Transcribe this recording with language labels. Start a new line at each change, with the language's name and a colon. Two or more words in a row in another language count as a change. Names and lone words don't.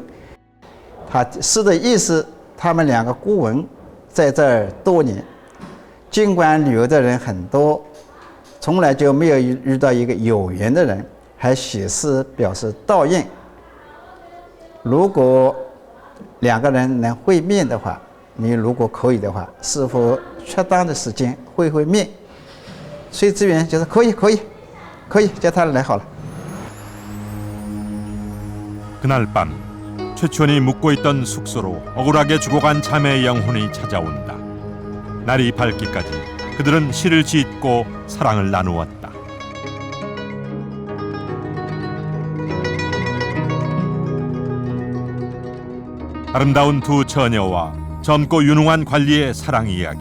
Chinese: 他诗的意思，他们2个孤坟在这儿多年，尽管旅游的人很多，从来就没有遇到一个有缘的人，还写诗表示悼唁。如果2个人能会面的话，你如果可以的话，是否适当的时间会面？崔志远就是可以，叫他来好了。
Korean: 그날 밤 최치원이 묵고 있던 숙소로 억울하게 죽어간 자매의 영혼이 찾아온다. 날이 밝기까지 그들은 시를 짓고 사랑을 나누었다. 아름다운 두 처녀와 젊고 유능한 관리의 사랑 이야기.